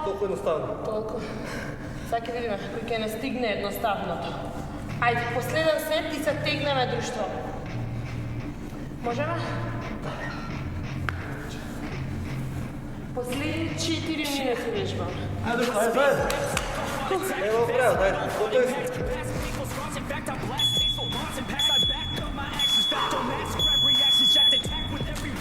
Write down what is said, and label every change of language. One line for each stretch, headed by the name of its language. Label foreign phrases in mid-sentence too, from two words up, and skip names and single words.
Macedonian: Толку едноставно. Толку. Сега ќе видиме кој ќе не стигне едноставното. Ајде, последен сет и се тегнеме друштво. Можеме? Последни 4 минути вежбаме.
Croatian: Ajde, zajedno. Evo prav, dajde, gotovi smo.
English: In fact, I blast tasteful bars and pass. I back up my actions, back on mass grab reactions, jacked attack with every